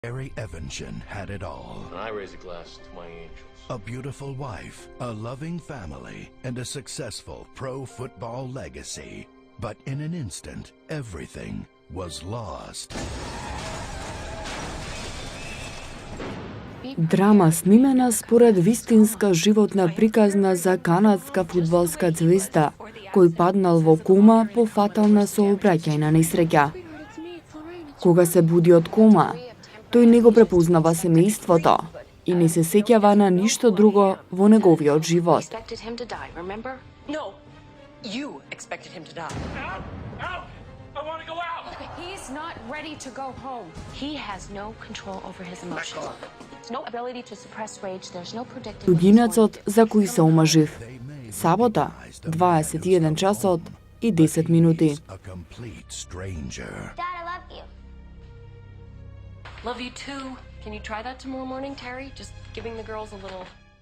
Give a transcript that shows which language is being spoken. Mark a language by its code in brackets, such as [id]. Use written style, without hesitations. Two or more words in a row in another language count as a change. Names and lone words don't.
[en] Terry Evanshan had it all. And I raise a glass to my angels. A beautiful wife, a loving family, and a successful pro football legacy. But in an instant, everything was lost. [mk] Драма снимена според вистинска животна приказна за канадска фудбалска звезда, кој паднал во кома по фатална сообраќајна несреќа. Кога се буди од кома, тој не го препознава семејството и не се сеќава на ништо друго во неговиот живот. [en] You expected him to die. Out! Out! I want to go out! He's not ready to go home. He has no control over his emotions. There's no ability to suppress rage. There's no predicting. [mk] Студинецот за кој се омажив. Сабота, 21 часот и 10 минути. [en] A complete stranger. Dad, I love you. Love you too. Can you try that tomorrow morning, Terry? Just giving the girls a little